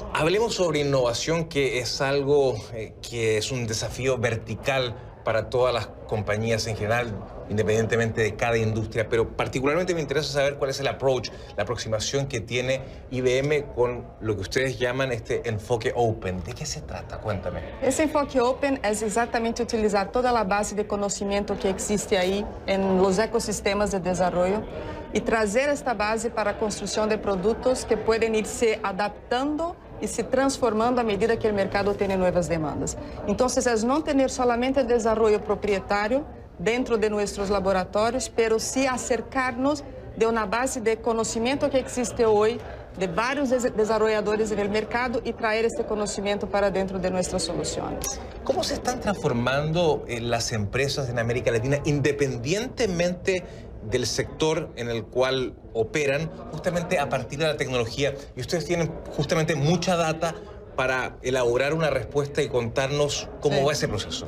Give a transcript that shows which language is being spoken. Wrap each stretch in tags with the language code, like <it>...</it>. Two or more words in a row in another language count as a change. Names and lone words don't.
<es>Hablemos sobre innovación, que es algo que es un desafío vertical para todas las compañías en general, independientemente de cada industria, pero particularmente me interesa saber cuál es el approach, la aproximación que tiene IBM con lo que ustedes llaman este enfoque open. ¿De qué se trata? Cuéntame.</es> <pt>Esse enfoque open é exatamente utilizar toda a base de conhecimento que existe aí nos ecossistemas de desenvolvimento e trazer esta base para a construção de produtos que podem ir se adaptando e se transformando à medida que o mercado tem novas demandas. Então, é não ter somente o desenvolvimento proprietário dentro de nossos laboratórios,</pt> <es>pero sí acercarnos</es> <pt>de uma base de conhecimento que existe hoje de vários desenvolvedores no mercado e trazer este conhecimento para dentro de nossas soluções.</pt> <es>¿Cómo se están transformando las empresas en América Latina, independientemente del sector en el cual operan, justamente a partir de la tecnología? Y ustedes tienen justamente mucha data para elaborar una respuesta y contarnos cómo va ese proceso.</es>